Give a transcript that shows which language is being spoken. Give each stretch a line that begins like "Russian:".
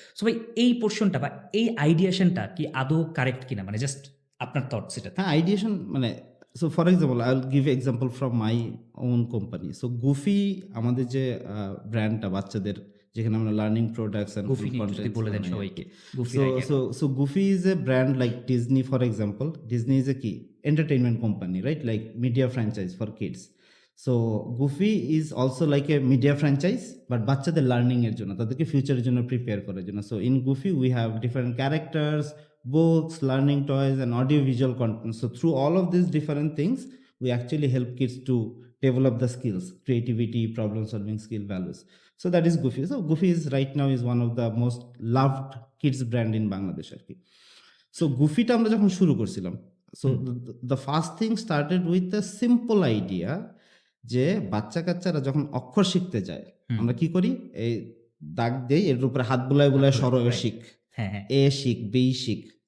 Bangla: So ভাই এই পোর্শনটা বা এই আইডিয়েশনটা কি আদৌ কারেক্ট কিনা, মানে জাস্ট আপনার থটস এটা। হ্যাঁ, আইডিয়েশন মানে
English: So for example I will give example from my own company.
Bangla: So goofy আমাদের যে ব্র্যান্ডটা বাচ্চাদের, যেখানে আমরা লার্নিং প্রোডাক্টস এন্ড গুফি যদি বলে দেন সবাইকে।
English: So Goofy is a brand like Disney, for example. Disney is a key entertainment company, right? Like media franchise for kids. So Goofy is also like a media franchise,
Bangla: but বাচ্চাদের learning এর জন্য, তাদেরকে ফিউচারের জন্য prepare করার জন্য।
English: So in Goofy we have different characters, books, learning toys, and audio-visual content. So through all of these different things, we actually help kids to develop the skills, creativity, problem-solving skill, values. So that is Goofy. So Goofy is right now is one of the most loved kids brand in Bangladesh.
Bangla: So Goofy টা আমরা যখন শুরু করছিলাম,
English: so the first thing started with a simple idea
Bangla: যে বাচ্চা কাচ্চারা যখন অক্ষর শিখতে যায়, আমরা কি করি, এই দাগ দেই, এর উপরে হাত বুলায় বুলায় সরো শিখ, হ্যাঁ হ্যাঁ এ শিখ, বি শিখ।